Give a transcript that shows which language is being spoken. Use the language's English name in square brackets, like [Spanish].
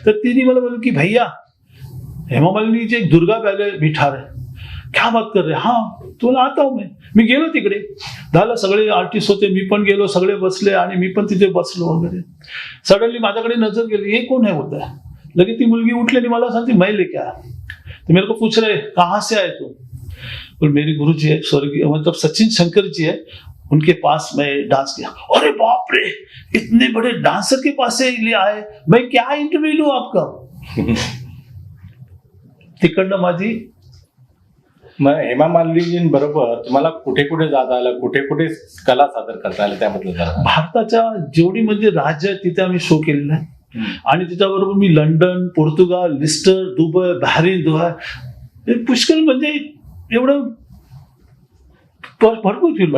[Marathi] तर तिने मला बोलली की [Hindi] भैया हेमा मालिनी एक दुर्गा बॅले बिठा रहे, क्या बात कर रहे? [Marathi] हाँ, तुला आता हूं मी गेलो तिकडे, झालं, सगळे आर्टिस्ट होते, मी पण गेलो, सगळे बसले आणि मी पण तिथे बसलो वगैरे. सडनली माझ्याकडे नजर गेली, [Hindi] हे कोण है होता है? [Marathi] लगे ती मुलगी उठलेली, मला सांगते [Hindi] मैं लेके आया. तो मेरे को पूछ रहे कहाँ से आए तुम? और मेरे गुरु जी है, स्वर्गीय मतलब सचिन शंकर जी है, उनके पास मैं डांस किया. अरे बाप रे, इतने बड़े डांसर के पास से लिए आए, मैं क्या इंटरव्यू लूं आपका? [Marathi] तिकडनं माझी. मग हेमा मालिनी बरोबर तुम्हाला कुठे कुठे जाता आलं, कुठे कुठे कला सादर करता आलं, त्याबद्दल जरा. भारताच्या जेवढी म्हणजे राज्य आहेत तिथे आम्ही शो केलेला आहे. आणि त्याच्याबरोबर मी London, Portugal, Leicester, Dubai, Bahrain, Dubai, पुष्कळ म्हणजे एवढं भरपूर फिरलो.